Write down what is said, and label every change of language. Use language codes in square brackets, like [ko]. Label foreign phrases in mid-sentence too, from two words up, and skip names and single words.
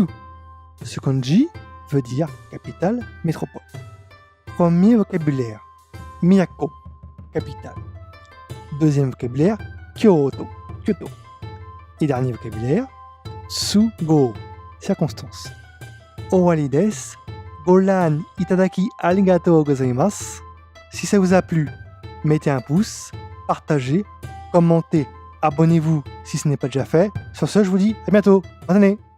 [fr] Ce kanji veut dire capitale, métropole. Premier vocabulaire, miyako, capitale. Deuxième vocabulaire, Kyoto, Kyoto. Et dernier vocabulaire, Tsugo, circonstance. [ja] 終わりです. ご覧いただきありがとうございます. [fr] Si ça vous a plu, mettez un pouce, partagez, commentez, abonnez-vous si ce n'est pas déjà fait. Sur ce, je vous dis à bientôt. Bonne année.